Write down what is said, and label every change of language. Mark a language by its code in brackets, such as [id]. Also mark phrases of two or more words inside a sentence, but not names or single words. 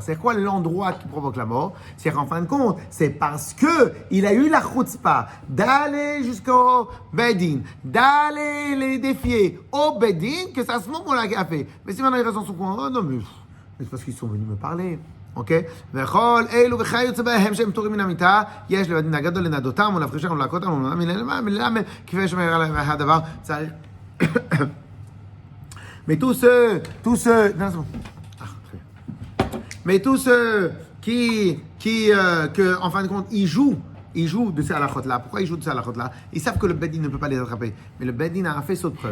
[fr] C'est quoi l'endroit qui provoque la mort? C'est qu'en fin de compte, c'est parce que il a eu la chutzpah d'aller jusqu'au Bedin, d'aller les défier au Bedin, que c'est à ce moment-là qu'il a fait. Mais si maintenant il reste dans son coin, oh non mais c'est parce qu'ils sont venus me parler. Ok? [he] וכל אלו וכיוצא בהם שהם פטורים מן המיתה, יש לבדין הגדול לנדותם ולהפרישם ולהכותם וללמד כפי שאומר עליהם הדבר צריך. [fr] Mais tous ceux, non, c'est bon. Mais tous ceux que, en fin de compte, ils jouent de ces halachot-là. Pourquoi ils jouent de ces halachot-là? Ils savent que le Bedin ne peut pas les attraper. Mais le Bedin a un faisceau de preuves.